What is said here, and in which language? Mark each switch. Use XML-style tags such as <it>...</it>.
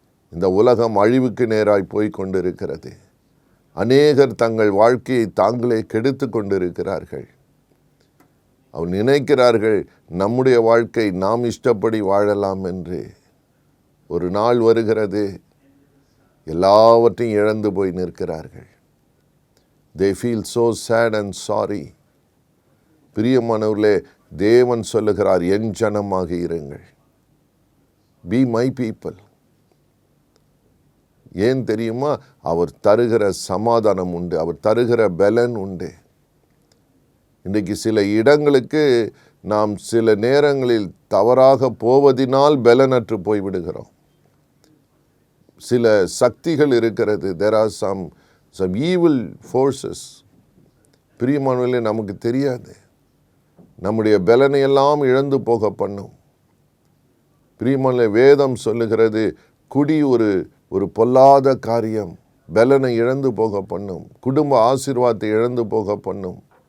<ta>இந்த உலகம் அழிவுக்கு நேராய் போய் கொண்டிருக்கிறது. அநேகர் தங்கள் வாழ்க்கையை தாங்களே கெடுத்து கொண்டிருக்கிறார்கள். அவர் நினைக்கிறார்கள் நம்முடைய வாழ்க்கை நாம் இஷ்டப்படி வாழலாம் என்று. ஒரு நாள் வருகிறது, எல்லாவற்றையும் இழந்து போய் நிற்கிறார்கள்.</ta> <en>They feel so sad and sorry.</en> <ta>பிரியமானவர்களே, தேவன் சொல்லுகிறார், என் ஜனமாக இருங்கள்.</ta> <en>Be my people.</en> <ta>ஏன் தெரியுமா? அவர் தருகிற சமாதானம் உண்டு, அவர் தருகிற பலன் உண்டு. இன்றைக்கு சில இடங்களுக்கு நாம் சில நேரங்களில் தவறாக போவதினால் பலனற்று போய்விடுகிறோம். சில சக்திகள் இருக்கிறது.</ta> <en>There are some evil forces.</en> <ta>பிரியமானவர்களே, நமக்கு தெரியாது. நம்முடைய பலனை எல்லாம் இழந்து போக பண்ணும். பிரியமானவர்களே, வேதம் சொல்லுகிறது, குடி ஒரு பொல்லாத காரியம், பலனை இழந்து போக பண்ணும், குடும்ப ஆசீர்வாதத்தை இழந்து போக பண்ணும்.</ta>